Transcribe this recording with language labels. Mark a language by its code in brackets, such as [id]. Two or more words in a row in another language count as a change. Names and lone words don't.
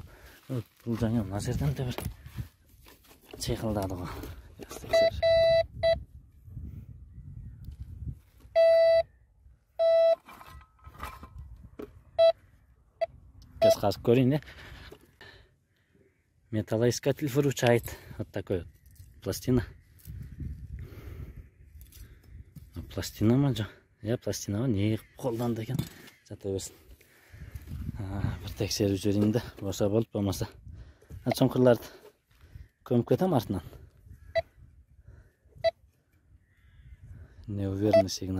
[kk] Бұл жаңа мына жерден де бір чиқылдады ғой. Сейчас қазып көрейін. [ru] Металлоискатель выручает. Вот такой пластина. [kk] Пластина ма жоқ? Пластина ма? Не қолданды екен? Жата берсін. Бір тексеріп жіберейін де. Болса болып, болмаса. Чоңқырларды көміп кетем артынан. [ru] Неуверенный сигнал.